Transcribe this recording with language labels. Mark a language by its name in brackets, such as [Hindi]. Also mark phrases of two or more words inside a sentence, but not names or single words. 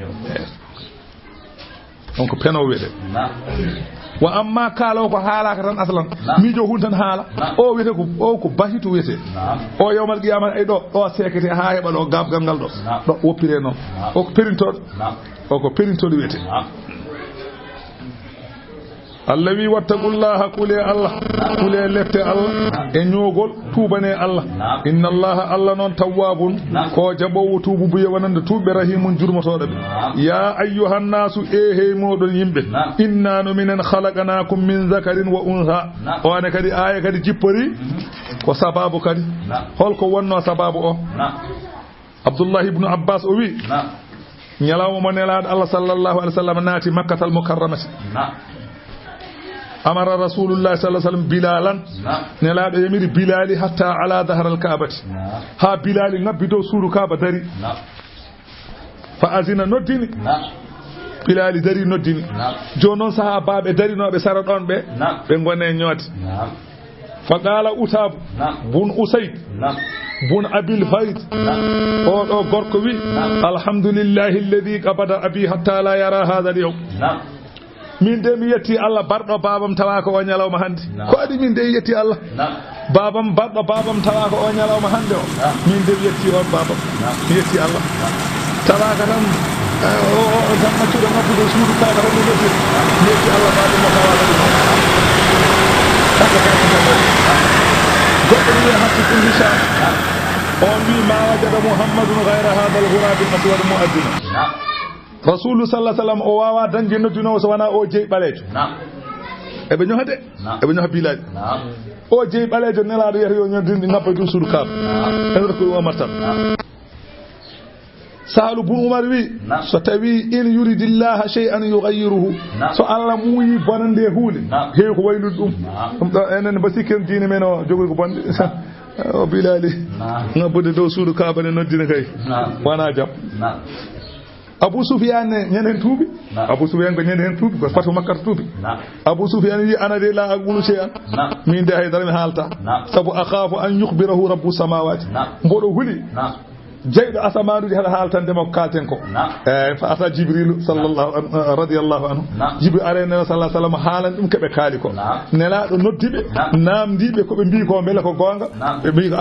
[Fula] on ko penowo wiyete wa amma kaalawo ko haalaka tan aslan miijo hun tan haala o wiyete ko bahitu wiyete o [Arabic] يوم القيامة [Fula] ay ɗo sekete ha heɓa ɗo gabgal ngal ɗo woppire noon o ko perintoɗo wiyete Allah wi wattaqullaha kule Allah kule lefte Allah e ñoogol tuubane Allah [Arabic] إن الله [Fula] noon tawwabun ko jaɓowo tuubu buye wonande tuubɓe rahimun jurmotoɗo ɓe [Arabic] يا أيها الناس [Fula] hey moɗon yimɓe inna no minen [Arabic] خلقناكم من ذكر وأنثى [Fula] one kadi aya kadi jippori ko sababu kadi holko wonno sababu o Abdullah ibn Abbas o wi ñalawma mo nelaɗo Allah [Arabic] صلى الله عليه وسلم [Fula] naati [Arabic] مكة المكرمة أمر رسول الله صلى الله عليه وسلم بلالا [Fula] nelaɗo yamiri bilali [Arabic] حتى على ظهر الكعبة [Fula] ha bilali ngabbi dow suudu kaaba dari [Arabic] فأذن [Fula] noddini bilali dari noddini joni noon saha baɓe darinoɓe sara ɗon ɓe gone ñoode [Arabic] فقال عتاب بن أسيد بن أبي الفيض [Fula] o ɗo gorko wi [Arabic] الحمد لله الذي قبض أبي حتى لا يرى هذا اليوم [Fula] min de mi yetti Allah barɗo babam tawa ko o ñalawma hande ko adi min de yetti Allah babam barɗo babam tawa ko o ñalawma hande o min de mi yetti on babam mi yetti Allah tawa ka tan o tan maccuɗo ngabbuɗo suudu kaga tan mi yetti Allah babam mo tawa kadi goɗɗo wiya hakki kum hisam on wi [Arabic] ما وجد محمد غير هذا الغراب الأسود مؤذنا رسول الله صلى الله عليه وسلم [Fula] o wawa dañde noddinowo so wana o jeyi ɓalejo eɓe ñoha de eɓe ñoha bilaji o jeyi ɓalejo nelaɗo yiyata yo ñoddinde ngabba ɗum suudu kaaba en ko Umar tan Sahlu bun Umar wi so tawi [Arabic] إن يرد الله شيئا يغيره [Fula] so Allah muuyi bonande huunde heewi ko waylude ɗum ɗo enen basiken diine men o jogoy ko bonde o bilali ngabbude dow suudu kaaba ne noddina kay wana jam Abu Sufyan ñanden tuubi Abu Sufyan ko ñanden tuubi ko fatu Makka tuubi Abu Sufyan wi ana de [Arabic] لا أقول شيئا [Fula] min de haydara mi halta sabu [Arabic] أخاف أن يخبره رب [Fula] samawati mbodo huli jeyɗo asamanuji hada haaltande makko kalten ko fa ata jibrilu sallallahu [Arabic] رضي الله عنه [Fula] jibril are nela [Arabic] صلى الله عليه وسلم [Fula] haalan ɗum keɓe kaali ko nelaɗo noddiɓe namdiɓe koɓe mbi ko beele ko gonga ɓe mbi ko